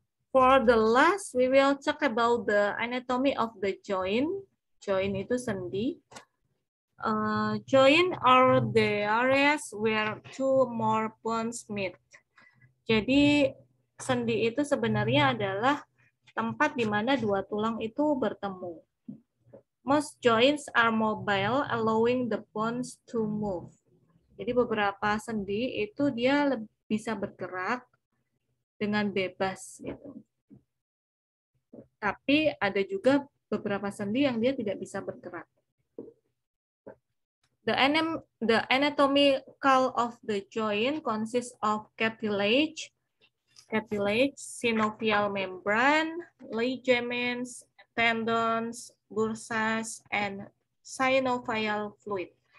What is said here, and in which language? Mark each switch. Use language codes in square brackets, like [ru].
[en] For the last, we will talk about the anatomy of the joint. Joint [id] itu sendi. [en] Joint are the areas where two more bones meet. [id] Jadi sendi itu sebenarnya adalah tempat di mana dua tulang itu bertemu. [en] Most joints are mobile, allowing the bones to move. [id] Jadi beberapa sendi itu dia bisa bergerak dengan bebas gitu. Tapi ada juga beberapa sendi yang dia tidak bisa bergerak. [en] The anatomical of the joint consists of cartilage, synovial membrane, ligaments, tendons, bursas, and synovial fluid.